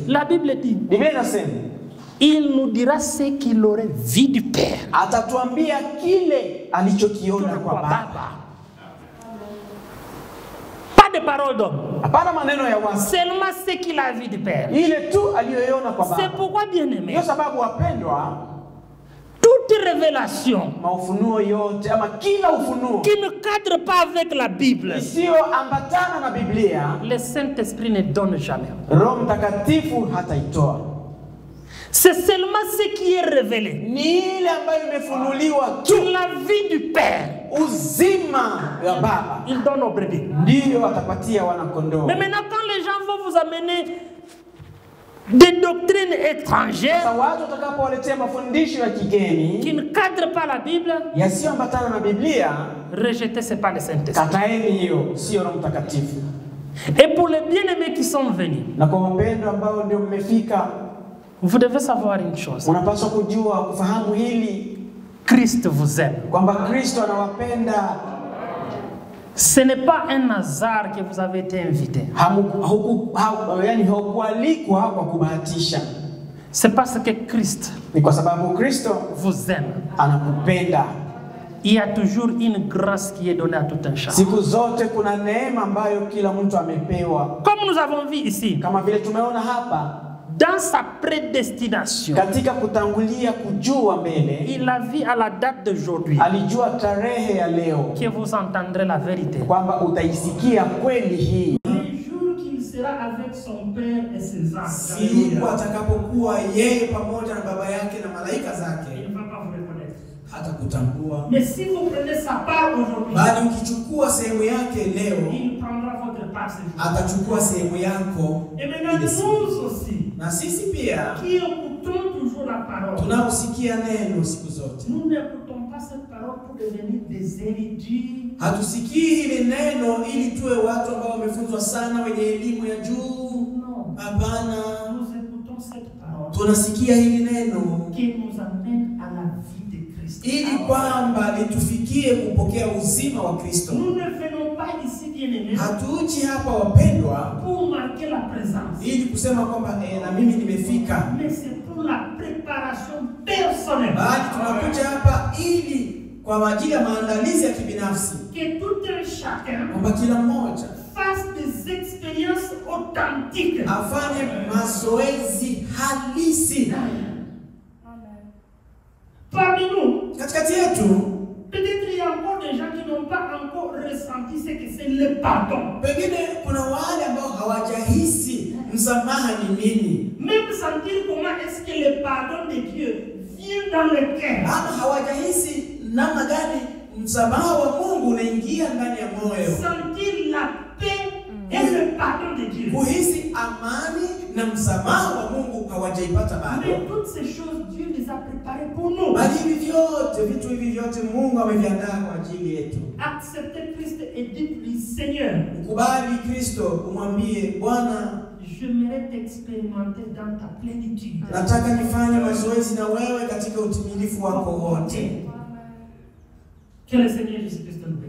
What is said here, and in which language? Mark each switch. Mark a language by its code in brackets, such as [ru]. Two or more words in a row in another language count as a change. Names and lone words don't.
[fr] La Bible dit, [sw] Biblia inasema, [fr] il nous dira ce qu'il aurait vu du Père. [sw] Atatuambia kile alichokiona kwa Baba. [fr] Pas de parole d'homme. [sw] Hapana maneno ya watu. [fr] Seulement ce qu'il a vu du Père. [sw] Ile tu aliyoiona kwa Baba. [fr] C'est pourquoi, bien aimé, [sw] ndio sababu wapendwa, [fr] toute révélation [sw] maufunuo yote ama kila ufunuo [fr] qui ne cadre pas avec la Bible, [sw] isiyoambatana na Biblia, [fr] le Saint-Esprit ne donne jamais. [sw] Roho Mtakatifu hataitoa. [fr] C'est seulement ce qui est révélé. [sw] Ni ile ambayo imefunuliwa tu, [fr] la vie du Père, [sw] uzima ya Baba, [fr] il donne aux brebis. [sw] Ndio atapatia wana kondoo. [fr] Mais maintenant quand les gens vont vous amener des doctrines étrangères, [sw] sasa watu watakapowaletea mafundisho ya kigeni [fr] qui ne cadrent pas la Bible, [sw] yasiyoambatana na Biblia, [fr] rejetez, c'est pas le Saint-Esprit. [sw] Kataeni hiyo, sio Roho Mtakatifu. [fr] Et pour les bien-aimés qui sont venus, [sw] na kwa wapendwa ambao ndio mmefika, [fr] vous devez savoir une chose. [sw] Unapaswa kujua, kufahamu hili, [fr] Christ vous aime. [sw] Kwamba Kristo anawapenda. [fr] Ce n'est pas un hasard que vous avez été invité. [sw] Yani haukualikwa kwa kubahatisha. [fr] C'est parce que Christ, [sw] ni kwa sababu Kristo [fr] vous aime. [sw] Anakupenda. [fr] Il y a toujours une grâce qui est donnée à tout un chacun. [sw] Siku zote kuna neema ambayo kila mtu amepewa. [fr] Comme nous avons vu ici, [sw] kama vile tumeona hapa, [fr] dans sa prédestination, [sw] katika kutangulia kujua mbele, [fr] il a vu à la date d'aujourd'hui, [sw] alijua tarehe ya leo, [fr] que vous entendrez la vérité. [sw] Kwamba utaisikia kweli hii. [fr] Les jours qu'il sera avec son père et ses anges, [sw] siku atakapokuwa yeye pamoja na baba yake na malaika zake, [fr] il ne va pas vous reconnaître. [sw] Hata kutambua. [fr] Mais si vous prenez sa part aujourd'hui, [sw] bali ukichukua sehemu yake leo, [fr] il prendra votre part ce jour. [sw] Atachukua sehemu yako. [fr] Et maintenant nous aussi, [sw] na sisi pia, [fr] qui écoutons toujours la parole, [sw] tunaosikia neno siku zote, [fr] nous n'écoutons pas cette parole pour devenir des érudits. [sw] Hatusikii hili neno ili tuwe watu ambao wamefunzwa sana, wenye elimu ya juu. Hapana. [fr] Nous écoutons cette parole. [sw] Tunasikia hili neno [fr] qui nous amène à la vie de Christ. [sw] Ili kwamba litufikie kupokea uzima wa Kristo. [fr] Nous ne venons pas ici, bien-aimés, [sw] hatuji hapa wapendwa, [fr] pour marquer la présence, [sw] ili kusema kwamba na mimi nimefika. [fr] Mais c'est pour la préparation personnelle. [sw] Bali tunakuja hapa ili kwa ajili ya maandalizi ya kibinafsi. [fr] Que tout un chacun, [sw] kwamba kila mmoja [fr] fasse des expériences authentiques, [sw] afanye mazoezi halisi. [fr] Parmi nous, [sw] katikati yetu, [fr] peut-être il y a encore des gens qui n'ont pas encore ressenti ce que c'est le pardon. [sw] Pengine kuna wale ambao hawajahisi msamaha ni nini. [fr] Même sentir comment est-ce que le pardon de Dieu vient dans le cœur. [sw] Ama hawajahisi namna gani msamaha wa Mungu unaingia ndani ya moyo. [fr] Sentir la paix et le pardon de Dieu. [sw] Kuhisi amani na msamaha wa Mungu hawajaipata bado. [fr] Mais toutes ces choses, Dieu les les a préparés pour nous. [sw] Bali hivi vyote, vitu hivi vyote Mungu ameviandaa kwa ajili yetu. [fr] Acceptez Christ et dites-lui, Seigneur, [sw] Ukubali Kristo, umwambie Bwana, [fr] j'aimerais t'expérimenter dans ta plénitude. [sw] nataka nifanye mazoezi na wewe katika utimilifu wako wote. [fr] Que le Seigneur Jésus-Christ nous bénisse.